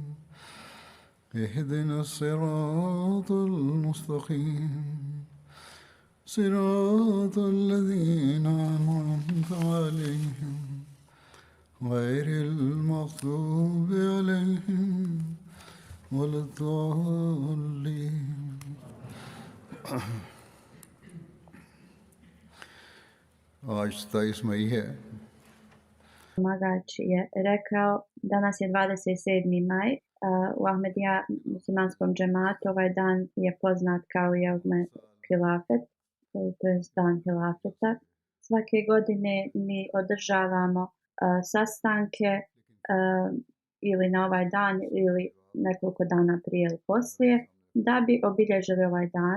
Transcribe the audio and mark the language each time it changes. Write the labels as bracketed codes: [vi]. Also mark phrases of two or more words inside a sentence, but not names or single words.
[ar] اهدنا الصراط المستقيم صراط الذين أنعمت عليهم غير المغضوب عليهم ولا الضالين [ur] آج 27 مئی ہے [bs] Pomagač je rekao, danas je 27. maj, u Ahmedija muslimanskom džematu ovaj dan je poznat kao [ar] يوم الخلافة, [bs] to je dan Hilafeta. Svake godine mi održavamo sastanke ili na ovaj dan ili nekoliko dana prije ili poslije da bi obilježili ovaj dan.